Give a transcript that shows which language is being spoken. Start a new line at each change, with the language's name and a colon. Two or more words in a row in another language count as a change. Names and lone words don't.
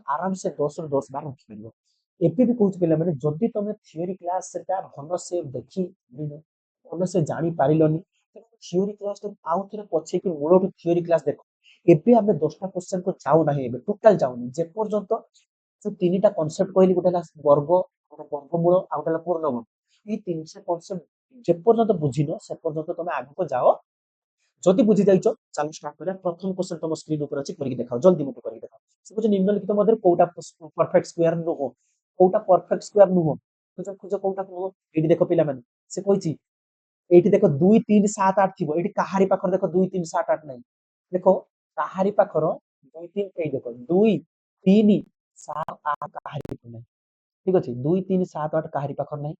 Odia: ଆରାମସେ 10 ରୁ 10 ବାର ରଖିପାରିବ ଏବେ ବି କହୁଛୁ ପିଲାମାନେ ଯଦି ତମେ
English: theory class
Odia: ସେଟା ଭଲସେ ଦେଖି ଭଲସେ ଜାଣି ପାରିଲନି
English: theory class
Odia: ଆଉ ଥରେ ପଛେଇକି ମୂଳରୁ
English: theory class
Odia: ଦେଖ ଏବେ ଆମେ 10ଟା କ୍ୱେଶ୍ଚନ କୁ ଯାଉ ନାହିଁ ଏବେ ଟୋଟାଲ ଯାଉନି ଯେପର୍ଯ୍ୟନ୍ତ ଯୋଉ 3ଟା କନସେପ୍ଟ କହିଲି ଗୋଟେ ହେଲା ବର୍ଗ ଗୋଟେ ବର୍ଗମୂଳ ଆଉ ଗୋଟେ ହେଲା ପୂର୍ଣ୍ଣବର୍ଗ ଏଇ 3ଟା କନସେପ୍ଟ ଯେପର୍ଯ୍ୟନ୍ତ ବୁଝିନ ସେ ପର୍ଯ୍ୟନ୍ତ ତମେ ଆଗକୁ ଯାଅ ଯଦି ବୁଝି ଯାଇଛ ଚାଲ ଷ୍ଟାର୍ଟ କରିବା ପ୍ରଥମ କ୍ୱେଶ୍ଚନ ତମ ସ୍କ୍ରିନ ଉପରେ ଅଛି କରିକି ଦେଖାଅ ଜଲ୍ଦି ମୋତେ କରିକି ଦେଖାଅ ସେ କହୁଛି ନିମ୍ନଲିଖିତ ମଧ୍ୟରୁ କୋଉଟା
English: perfect square
Odia: ନୁହଁ କୋଉଟା
English: perfect square
Odia: ନୁହଁ ଖୋଜ ଖୋଜ କୋଉଟା ନୁହଁ ଏଇଠି ଦେଖ ପିଲାମାନେ ସେ କହିଛି ଏଇଠି ଦେଖ 2 3 7 8 ଥିବ ଏଇଠି କାହାରି ପାଖରେ ଦେଖ 2 3 7 8 ନାହିଁ ଦେଖ କାହାରି ପାଖର 2 3 ଏଇ ଦେଖ 2 3 7 8 କାହାରି ପାଖରେ ନାହିଁ ଠିକ ଅଛି 2 3 7 8 କାହାରି ପାଖରେ ନାହିଁ